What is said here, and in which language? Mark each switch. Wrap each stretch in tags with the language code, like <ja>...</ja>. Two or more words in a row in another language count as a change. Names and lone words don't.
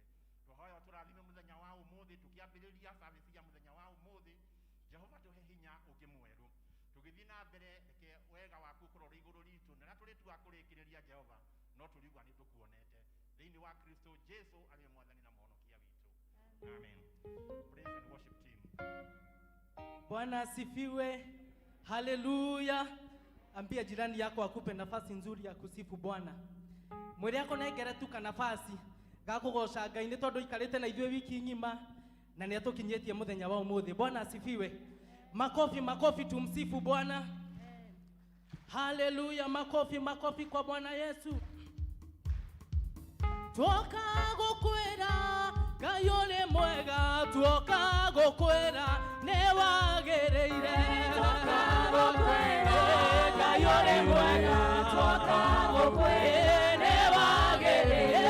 <ki>Tũhoya tũrathime mũthenya wa ũmũthĩ tũkĩambĩrĩria service ya mũthenya wa ũmũthĩ. Jehova tũhe hinya ũngĩ mwerũ. Tũgĩthiĩ na mbere reke wega waku ũkorwo igũrũ ritũ na tũrĩtua kũrĩkĩrĩria Jehova no tũrigwa nĩ tũkuonete thĩinĩ wa Kristo Jesu arĩ Mwathani na Mũhonokia witũ. Amen.</ki> <en>Praise and worship team.</en> <sw>Bwana asifiwe. Haleluya. Ambia jirani yako akupe nafasi nzuri ya kusifu Bwana. Mwili yako</sw> <ki>naigera tuka nafasi gakugoca Ngai nĩ tondũ ikarĩte na ithuĩ wiki ng'ima na nĩ atũkinyĩtie mũthenya wa ũmũthĩ.</ki> <sw>Bwana asifiwe. Makofi makofi tumsifu Bwana. Haleluya. Makofi kwa Bwana Yesu.</sw> <ki>Tuoka gũkwĩra Ngai ũrĩ mwega. Tuoka gũkwĩra nĩ wagĩrĩire. Tuoka gũkwĩra Ngai ũrĩ mwega. Tuoka gũkwĩra nĩ wagĩrĩire.</ki>